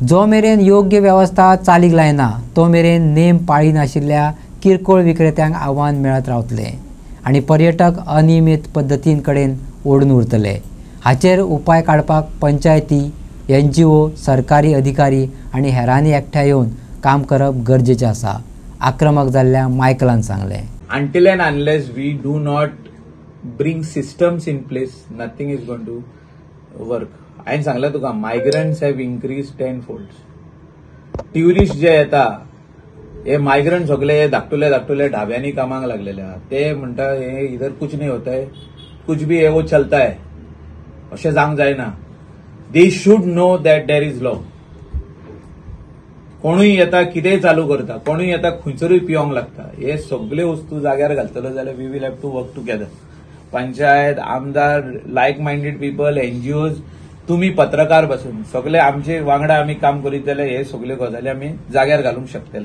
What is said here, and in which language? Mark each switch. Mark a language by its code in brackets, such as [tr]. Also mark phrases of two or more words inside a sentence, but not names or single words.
[kok] जो मेरेन योग्य वेवस्था चालीक लायना तो मेरेन नेम पाळी नाशिल्ल्या किरकोळ विक्रेत्यांक आव्हान मेळत रावतले आनी पर्यटक अनियमीत पद्दतीं कडेन ओडून उरतले। हाचेर उपाय काडपाक पंचायती, NGO, सरकारी अधिकारी आनी हेरांनी एकठांय येवन काम करप गरजेचें आसा, आक्रमक जाल्ल्या मायकलान सांगलें। [en] Until and unless we do not bring systems in place, nothing is going to work. [kok] हांवें सांगलें तुका [en] migrants have increase 10 folds. [kok] ट्युरिस्ट जे येता हे मायग्रंट सगळे हे धाकटुल्या ढाब्यांनी कामाक लागलेले आहात। ते म्हणटा [hi] हे इधर कुछ नहीं होता है, कुछ भी है वो चलता है, [kok] अशें जावंक जायना। [en] they should know that there is law. [kok] कोणूय येता कितेंय चालू करता, कोणूय येता खंयसरूय पिवंक लागता, हे सगळे वस्तू जाग्यार घालतलो जाल्यार [en] we will have to work together. [kok] पंचायत, आमदार, [en] like minded people, [kok] NGOज, तुम्ही पत्रकार बसून सगळे आमचे वांगडा आम्ही काम करीत जाल्यार हे सगळे गजाली आम्ही जाग्यार घालूंक शकतले।